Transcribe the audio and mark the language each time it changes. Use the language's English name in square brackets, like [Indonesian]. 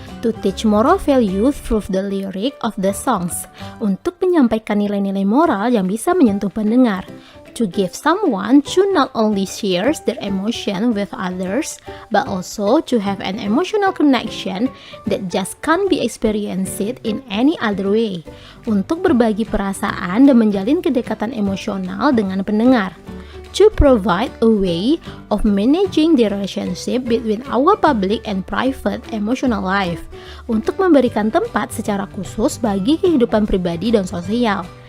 [English] To teach moral value through the lyric of the songs, [Indonesian] untuk menyampaikan nilai-nilai moral yang bisa menyentuh pendengar. [English] To give someone to not only share their emotion with others, but also to have an emotional connection that just can't be experienced in any other way. [Indonesian] Untuk berbagi perasaan dan menjalin kedekatan emosional dengan pendengar. [English] To provide a way of managing the relationship between our public and private emotional life. [Indonesian] Untuk memberikan tempat secara khusus bagi kehidupan pribadi dan sosial.